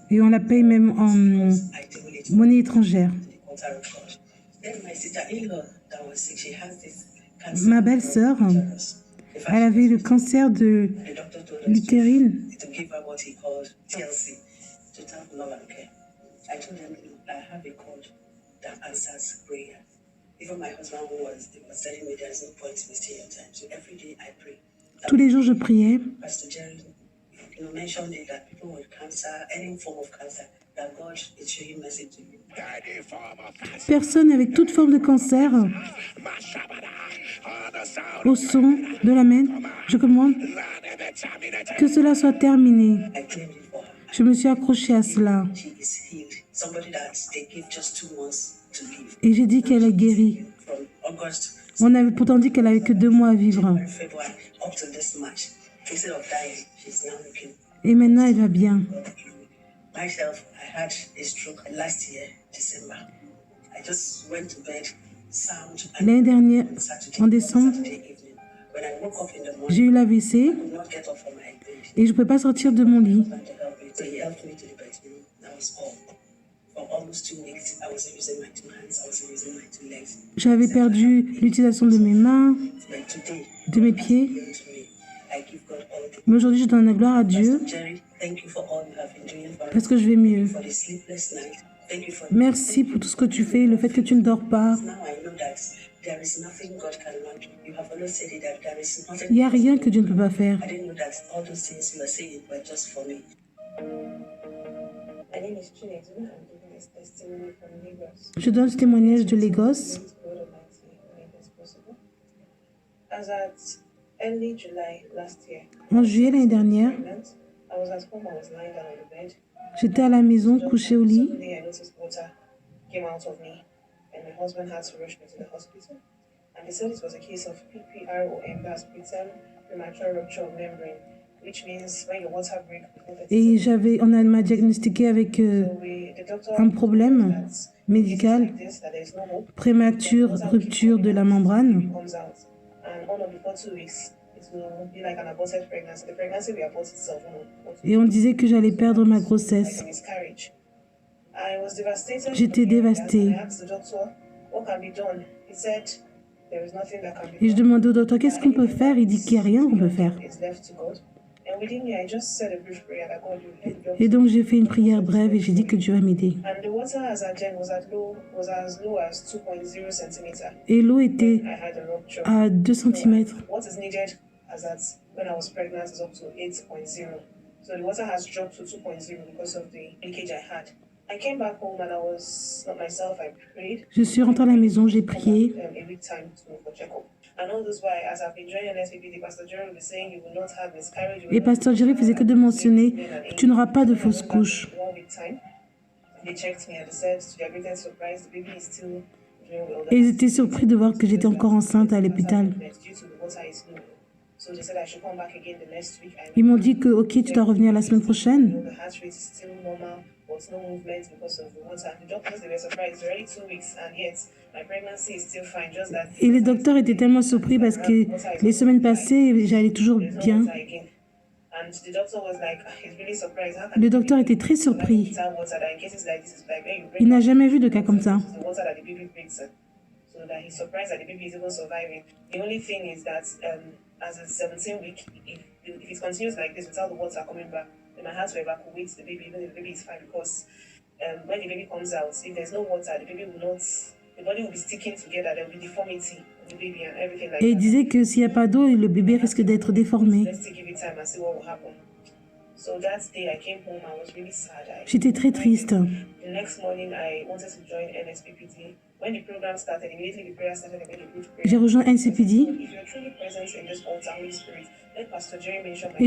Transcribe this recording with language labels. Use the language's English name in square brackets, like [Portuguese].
[French] Et on la paye même en [English] I deal with [French] monnaie étrangère. [English] the altar of God. Then my sister-in-law that was sick, she has this cancer. [French] Ma belle-sœur, elle avait le cancer de [English] The doctor told us [French] l'utérine. [English] to give her what he called TLC, total love and care. I told them, look, I have a God that answers prayer. Even my husband who was telling me there's no point wasting your time. So every day I pray. [French] Tous les jours, je priais. [English] Pastor Jerry, mentioned it that people with cancer, any form of cancer, that God is showing mercy to you. [French] Personne avec toute forme de cancer, au son de l'amen, je commande que cela soit terminé. [English] I claimed it for her. [French] Je me suis accrochée à cela [English] She is healed. Somebody that they give just 2 months to live. [French] et j'ai dit qu'elle est guérie. [English] From August, [French] On avait pourtant dit qu'elle avait que 2 mois à vivre. [English] February, up to this March. Instead of dying, she's now looking. [French] Et maintenant, elle va bien. [English] Myself, I had a stroke last year, December. I just went to bed, sound, and [French] L'année dernière, [English] Saturday, [French] en décembre, [English] Saturday evening. When I woke up in the morning, [French] j'ai eu l'AVC [English] I could not get up from my bed. [French] et je ne pouvais pas sortir de mon lit. [English] To help me. So he helped me to the bedroom. That was all. For almost 2 weeks, I wasn't using my 2 hands. I wasn't using my 2 legs. [French] J'avais perdu l'utilisation de mes mains, [English] But today, [French] de mes pieds. [English] given to me, I give God all the [French] Mais aujourd'hui, je donne la gloire à Dieu [English] Jerry, thank you for all you have been doing for [French] parce que je vais mieux. [English] for the sleepless night. Thank you for [French] Merci pour tout ce que tu fais, le fait que tu ne dors pas. [English] now I know that there is nothing God cannot do. You have always said it that there is nothing. [French] Il n'y a rien que Dieu ne peut pas faire. [English] I didn't know that all those things you were saying were just for me. My name is Chinedu. I'm giving this testimony from Lagos. [French] Je donne ce témoignage de Lagos. [English] It's God Almighty when it is possible. As at early July last year, [French] En juillet l'année dernière, [English] pregnant, I was at home. I was lying down on the bed. [French] j'étais à la maison, couchée au lit. [English] Suddenly, I noticed water came out of me, and my husband had to rush me to the hospital. And they said it was a case of PPROM, that's preterm premature rupture of membrane, which means when your water breaks before the [French] Et on m'a diagnostiqué avec [English] the doctor [French] un problème [English] that [French] médical, [English] like this, that there is no hope. [French] prémature rupture de la membrane. [English] Comes out, and all of before 2 weeks, it will be like an aborted pregnancy. The pregnancy will abort itself. [French] Et on disait que j'allais perdre ma grossesse. [English] Like a miscarriage. I was devastated. [French] J'étais dévastée. [English] I asked the doctor, what can be done? He said, there is nothing that can be [French] Et je [English] done. [French] demandais au docteur qu'est-ce qu'on peut faire. Il dit qu'il n'y a rien qu'on peut faire. [English] It's left to God. And within me, I just said a brief prayer that God will help you. [French] Et donc j'ai fait une prière brève et j'ai dit que Dieu va m'aider. [English] And the water as at then was as low as 2.0 centimeter. [French] Et l'eau était [English] I had a rupture. [French] à 2 cm. [English] What is needed as at when I was pregnant is up to 8.0. So the water has dropped to 2.0 because of the leakage I had. I came back home and I was not myself. I prayed. [French] Je suis rentrée à la maison, j'ai prié. [English] A week time to go for checkup. And all this while, as I've been joining NSPPD, Pastor Jerry will be saying you will not have miscarriage. you will [French] Et [English] not [French] Pasteur Jerry faisait que de mentionner que tu n'auras pas de fausse couche. [English] 1 week time. They checked me and they said, to their greatest surprise, the baby is still doing well. [French] Et ils étaient surpris de voir que j'étais encore enceinte à l'hôpital. [English] Due to the water is low. So they said I should come back again the next week. And [French] Ils m'ont dit que ok, tu dois revenir la semaine prochaine. [English] the heart rate is still normal, but no movement because of the water. The doctors, they were surprised. It's already 2 weeks, and yet my pregnancy is still fine. Just that. [French] Et les docteurs étaient tellement surpris parce que les semaines passées, j'allais toujours [English] There's no [French] bien. [English] water again. And the doctor was like, he's really surprised. How can [French] Le docteur était très surpris. [English] without water that in cases like this, it's like when you [French] Il [English] break [French] n'a jamais vu de cas comme ça. [English] the water that the baby breaks. So that he's surprised that the baby is even surviving. The only thing is that as a 17 week, if it continues like this without the water coming back, they might have to evacuate the baby, even if the baby is fine, because when the baby comes out, if there's no water, the baby will not, the body will be sticking together, there will be deformity of the baby and everything like [French] Et il [English] that. [French] disait que s'il n'y a pas d'eau, le bébé risque d'être déformé. [English] Let's take give it time and see what will happen. So that day I came home, I was really sad. [French] J'étais très triste. [English] The next morning, I wanted to join NSPPD. When the program started, immediately the prayer started. I made a group prayer. [French] J'ai rejoint NCPD [English] If you're truly present in this altar, Holy Spirit, let Pastor Jerry mention my